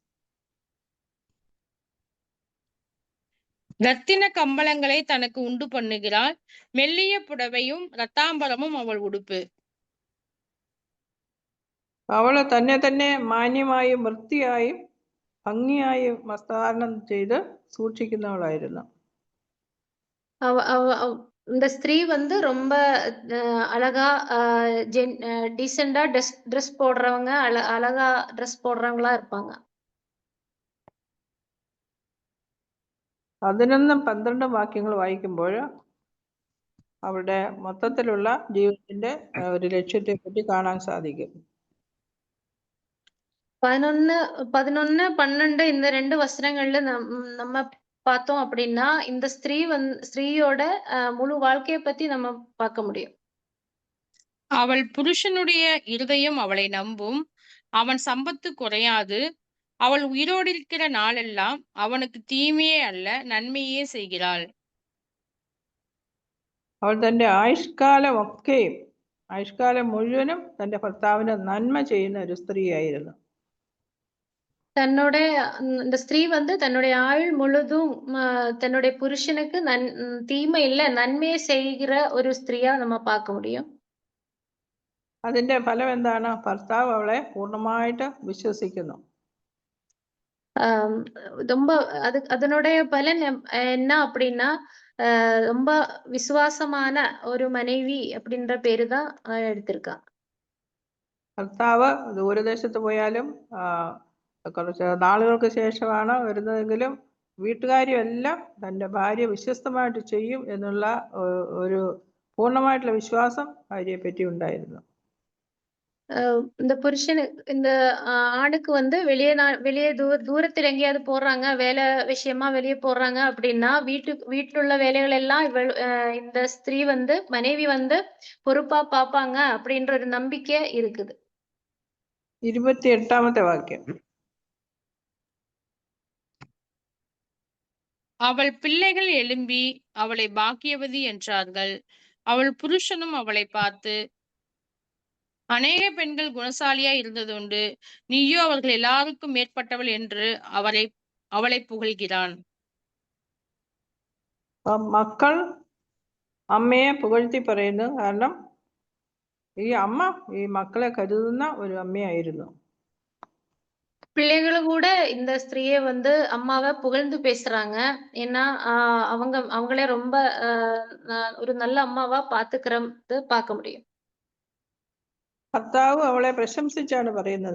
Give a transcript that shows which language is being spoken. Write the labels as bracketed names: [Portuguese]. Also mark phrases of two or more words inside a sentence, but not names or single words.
[Tamil] ரத்தின கம்பளங்களை தனக்கு உண்டு பண்ணுகிறாள், மெல்லிய புடவையும் ரத்தாம்பரமும் அவள் உடுப்பு. [Malayalam] അവള് തന്നെ മാന്യമായും വൃത്തിയായും ഭംഗിയായും വസ്ത്രാരണം ചെയ്ത് സൂക്ഷിക്കുന്നവളായിരുന്നു. [Tamil] இந்த ஸ்திரீ வந்து ரொம்ப அழகா டீசெண்டா ட்ரெஸ் போடுறவங்க, அழகா ட்ரெஸ் போடுறவங்களா இருப்பாங்க. [Malayalam] 11-12 വാക്യങ്ങൾ വായിക്കുമ്പോൾ അവരുടെ മൊത്തത്തിലുള്ള ജീവിതത്തിന്റെ ഒരു ലക്ഷ്യത്തെ പറ്റി കാണാൻ സാധിക്കും. [Tamil] 11, 12 இந்த 2 வசனங்கள்ல நம்ம பார்த்தோம் அப்படின்னா இந்த ஸ்திரீயோட முழு வாழ்க்கைய பத்தி நம்ம பார்க்க முடியும். அவள் புருஷனுடைய இருதயம் அவளை நம்பும், அவன் சம்பத்து குறையாது. அவள் உயிரோடு இருக்கிற நாளெல்லாம் அவனுக்கு தீமையே அல்ல நன்மையே செய்கிறாள். [Malayalam] അവൾ തൻ്റെ ആയുഷ്കാലം മുഴുവനും തൻ്റെ ഭർത്താവിന് നന്മ ചെയ്യുന്ന ഒരു സ്ത്രീയായിരുന്നു. [Tamil] இந்த ஸ்திரீ வந்து தன்னுடைய ஆயுள் முழுதும் தன்னுடைய புருஷனுக்கு தீமை இல்ல நன்மையை செய்கிற ஒரு ஸ்திரீயா நம்ம பார்க்க முடியும். [Malayalam] അതിൻ്റെ ഫലം എന്താണ്? ഭർത്താവ് അവളെ പൂർണ്ണമായിട്ട് വിശ്വസിക്കുന്നു. [Tamil] ரொம்ப அதனுடைய பலன் என்ன அப்படின்னா ரொம்ப விசுவாசமான ஒரு மனைவி அப்படின்ற பேரு தான் எடுத்திருக்கா. [Malayalam] ഭർത്താവ് ദൂരദേശത്ത് പോയാലും കുറച്ച് നാളുകൾക്ക് ശേഷമാണ് വരുന്നതെങ്കിലും വീട്ടുകാരെല്ലാം തൻ്റെ ഭാര്യ വിശ്വസ്തമായിട്ട് ചെയ്യും എന്നുള്ള ഒരു പൂർണ്ണമായിട്ടുള്ള വിശ്വാസം ഭാര്യയെപ്പറ്റി ഉണ്ടായിരുന്നു. [Tamil] இந்த இந்த ஆணுக்கு வந்து வெளியே தூரத்தில் எங்கேயாவது போடுறாங்க வேலை விஷயமா வெளியே போடுறாங்க அப்படின்னா வீட்டுல உள்ள வேலைகள் எல்லாம் இந்த ஸ்திரீ வந்து மனைவி வந்து பொறுப்பா பாப்பாங்க அப்படின்ற ஒரு நம்பிக்கை இருக்குது. [Malayalam] 28ാമത്തെ വാക്യം. [Tamil] அவள் பிள்ளைகள் எழும்பி அவளை பாக்கியவதி என்றார்கள். அவள் புருஷனும் அவளை பார்த்து, அநேக பெண்கள் குணசாலியா இருந்ததுண்டு, நீயோ அவர்கள் எல்லாருக்கும் மேற்பட்டவள் என்று அவளை புகழ்கிறான். [Malayalam] മക്കൾ അമ്മയെ പുകഴ്ത്തി പറയുന്നു. കാരണം ഈ അമ്മ ഈ മക്കളെ കരുതുന്ന ഒരു അമ്മയായിരുന്നു. [Tamil] பிள்ளைகளும் கூட இந்த ஸ்திரீயை வந்து அம்மாவை புகழ்ந்து பேசுறாங்க. ஏன்னா அவங்களே ரொம்ப ஒரு நல்ல அம்மாவா பாத்துக்கிறது பார்க்க முடியும். [Malayalam] ഭർത്താവ് അവളെ പ്രശംസിച്ചാണ് പറയുന്നത്.